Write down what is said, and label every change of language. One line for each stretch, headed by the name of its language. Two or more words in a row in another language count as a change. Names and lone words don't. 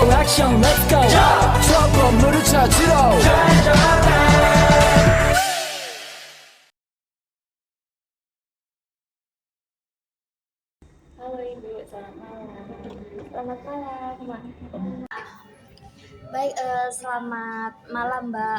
Korean: 액션
English: let's go
Korean: 저 건물을 찾으러
Indonesian: Halo Ibu, selamat malam. Selamat malam. Baik, selamat malam Mbak.